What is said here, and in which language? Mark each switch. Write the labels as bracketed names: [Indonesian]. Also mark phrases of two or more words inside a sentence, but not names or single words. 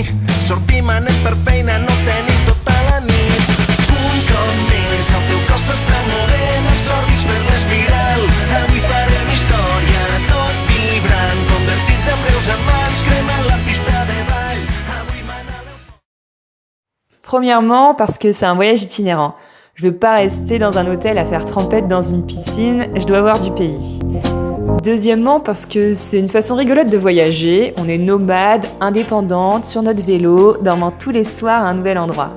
[Catalan] Sortim, anem per feina, no tenim tota la nit. Un cop més, el teu cos s'està movent, absorbits per l'espiral. Avui farem història, tot vibrant, convertits en greus amants, cremant la pista de ball. Avui manaleu... [French] Premièrement, parce que c'est un voyage itinérant. Je veux pas rester dans un hôtel à faire trempette dans une piscine, je dois voir du pays. Deuxièmement, parce que c'est une façon rigolote de voyager, on est nomade, indépendante, sur notre vélo, dormant tous les soirs à un nouvel endroit.